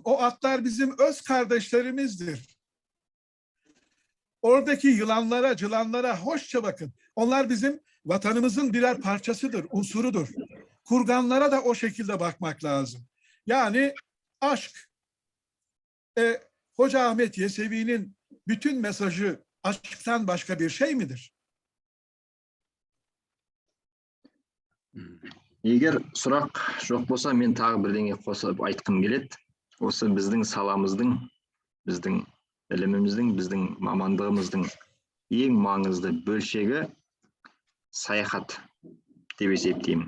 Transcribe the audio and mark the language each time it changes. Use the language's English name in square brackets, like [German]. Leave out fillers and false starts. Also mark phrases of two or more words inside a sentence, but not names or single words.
[Turkish] O atlar bizim öz kardeşlerimizdir. Oradaki yılanlara, cılanlara hoşça bakın. Onlar bizim vatanımızın birer parçasıdır, unsurudur. Kurganlara da o şekilde bakmak lazım. Yani aşk. Hoca Ahmet Yesevi'nin bütün mesajı aşktan başka bir şey midir? [Kazakh] Егер сұрақ жоқ болса, мен тағы бірдеңе қосып айтқым келеді. Осы біздің саламыздың, біздің іліміміздің, біздің мамандығымыздың ең маңызды бөлшегі саяхат деп есептеймін.